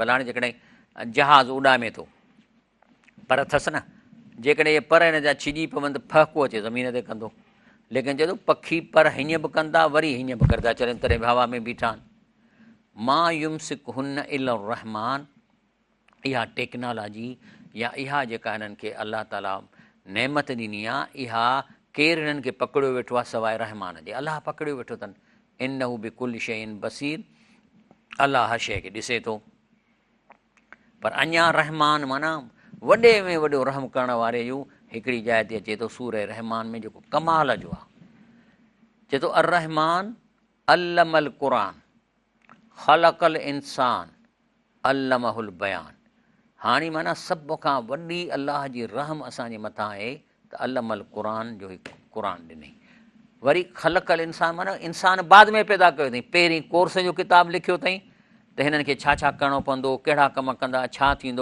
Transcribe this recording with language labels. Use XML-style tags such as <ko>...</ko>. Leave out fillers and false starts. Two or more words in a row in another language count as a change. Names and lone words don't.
<sd>भला हाणे जेकॾहिं जहाज़ उॾामे थो, पर अथसि न, जेकॾहिं इहे पर हिन जा छिॼी पवनि त फहको अचे ज़मीन ते कंदो, लेकिन चए थो पखी पर हीअं बि कंदा, वरी हीअं बि कंदा चवनि, तॾहिं बि हवा में बीठा आहिनि।</sd> <ar>ما يمسكهن إلا الرحمن,</ar> <sd>इहा टेक्नोलॉजी या इहा जेका हिननि खे अलाह ताला नेमत ॾिनी आहे, इहा केरु हिननि खे पकड़ियो वेठो आहे सवाइ रहमान जे? अलाह पकड़ियो वेठो अथनि।</sd> <ar>إنه بكل شيء بصير,</ar> <sd>अलाह हर शइ खे ॾिसे थो। पर अञा रहमान माना वॾे में वॾो रहम करण वारे जूं हिकिड़ी जाइ ते अचे थो सूरह रहमान में, जेको कमाल जो आहे। चए थो</sd> <ar>الرحمن علم القرآن خلق الإنسان علمه البيان.</ar> <sd>हाणे माना सभ खां वॾी अलाह जी रहम असांजे मथां आहे त</sd> <ar>علم القرآن</ar> <sd>जो हिकु क़ुरान ॾिनई। वरी</sd> <ar>خلق الإنسان</ar> <sd>माना इंसान बाद में पैदा कयो अथई, पहिरीं कोर्स जो किताबु लिखियो अथई त हिननि खे छा छा करिणो पवंदो, कहिड़ा कम कंदा, छा थींदो।</sd>